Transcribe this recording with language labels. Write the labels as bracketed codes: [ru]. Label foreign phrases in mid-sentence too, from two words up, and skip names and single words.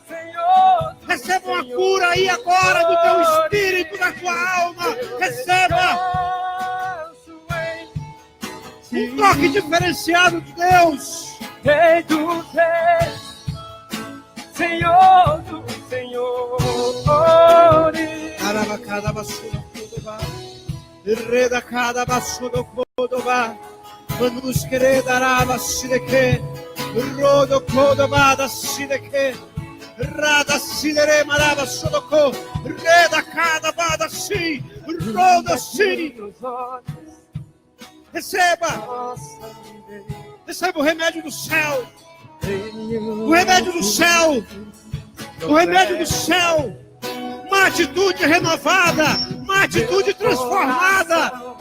[pt] Receba uma cura aí agora do teu espírito, da tua alma. Receba um toque diferenciado de Deus. Rei dos reis, Senhor dos senhores. Manus queredarava sideke, rodo kodobada sideke, rada sidere marava sodoko, reda cada bada si, rodo si. Receba, receba o remédio do céu, o remédio do céu, o remédio do céu, uma atitude renovada, uma atitude transformada.